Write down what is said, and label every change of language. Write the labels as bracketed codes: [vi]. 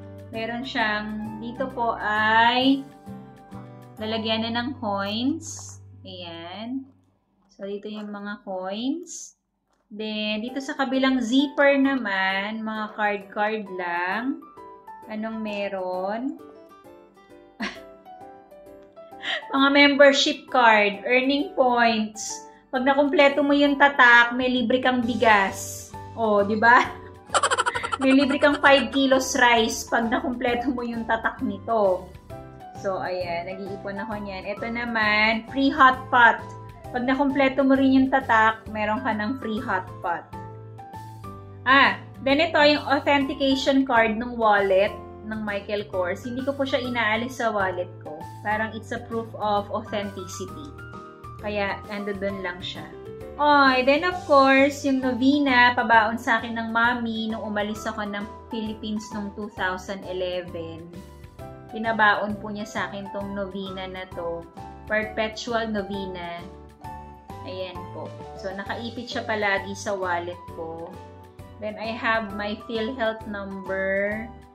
[tl] Meron siyang, dito po ay lalagyan na ng coins. Ayan. So dito yung mga coins. Then, dito sa kabilang zipper naman, mga card lang. Anong meron? Mga [en] membership card, earning points. [tl] Pag nakumpleto mo yung tatak, may libre kang bigas. O, di ba? May libre kang 5 kilos rice pag nakumpleto mo yung tatak nito. So, ayan, nag-iipon ako niyan. Ito naman, free hot pot. Pag nakumpleto mo rin yung tatak, meron ka ng free hot pot. Then ito yung authentication card ng wallet ng Michael Kors. Hindi ko po siya inaalis sa wallet ko. Parang [en] it's a proof of authenticity. [tl] Kaya, nandoon lang siya. Then of course, yung novena, pabaon sa akin ng mami nung umalis ako ng Philippines noong 2011. Pinabaon po niya sa akin tong novena na to. Perpetual novena. Ayan po. So, nakaipit siya palagi sa wallet ko. [en] Then, I have my PhilHealth number.